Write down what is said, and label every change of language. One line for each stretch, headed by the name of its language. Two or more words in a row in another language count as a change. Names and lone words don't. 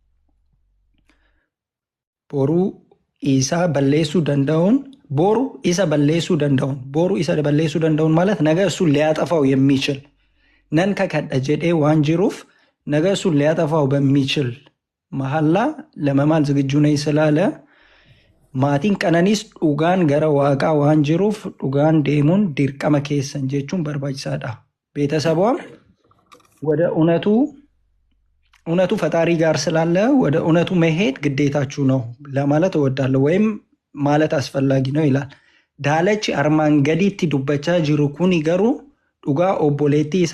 Oromo: boru isa balleessuu danda'u boru isa balleessuu danda'u
Amharic: ማለት ነገ እሱን ሊያጠፋው የሚችል ነን ከከደ ጀዴ ዋንጅሩፍ ነገ እሱን ሊያጠፋው በሚችል መሐላ ለመማል ዝግጁ ነኝ ስላለ
Oromo: maatiin qananiis dhugaan gara waaqaa waan jiruuf dhugaan deemuun dirqama keessan jechuun barbaachisaadha.
Amharic: ቤተሰቧም ወደ እውነቱ ፈጣሪ ጋር ስላለ ወደ እውነቱ መሄድ ግዴታችሁ ነው ለማለት እወዳለሁ ወይም ማለት አስፈላጊ ነው ይላል።
Oromo: Dalachi armaan gaditti dubbachaa jiru kuni garuu dhuga obboleettii isaa